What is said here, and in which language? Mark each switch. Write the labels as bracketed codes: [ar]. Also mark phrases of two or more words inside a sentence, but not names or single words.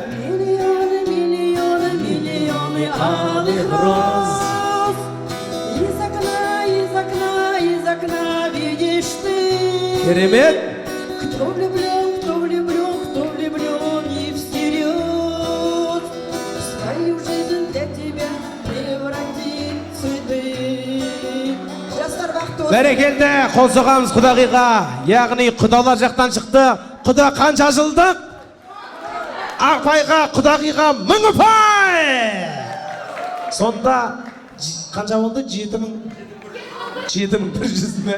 [ru] Миллионы алых роз Из окна видишь ты [kk] Керемет! [ru] Кто влюблен и всерьез Свою жизнь для тебя превратит в цветы [kk] Бәрекелді, қол соғамыз құдағиға Яғни құдалар жақтан шықты Құда қанша жылдық? Ақпайға, құдағиға 1000 ұпай! Сонда қанша болды? 7100 ме?